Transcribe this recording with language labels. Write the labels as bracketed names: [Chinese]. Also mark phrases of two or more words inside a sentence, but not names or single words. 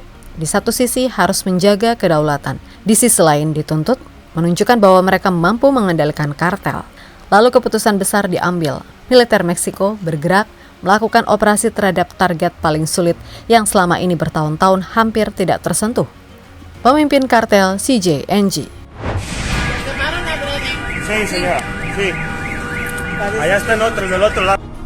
[Indonesian] Di satu sisi harus menjaga kedaulatan, di sisi lain dituntut menunjukkan bahwa mereka mampu mengendalikan kartel. Lalu keputusan besar diambil. Militer Meksiko bergerak melakukan operasi terhadap target paling sulit yang selama ini bertahun-tahun hampir tidak tersentuh. Pemimpin kartel CJNG. [Spanish] Sí, señora. Sí. Allá están otros del otro lado.